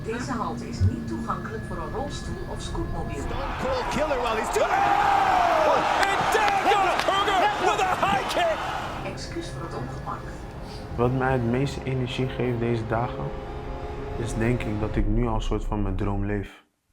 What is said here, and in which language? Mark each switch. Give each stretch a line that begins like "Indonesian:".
Dutch: Deze halte is niet toegankelijk voor een rolstoel of scootmobiel.
English: Cold killer while he's doing it. And down goes Kruger with a high kick.
Dutch: Excuus voor het ongemak. Wat mij het meeste energie geeft deze dagen, is denk ik dat ik nu al een soort van mijn droom leef.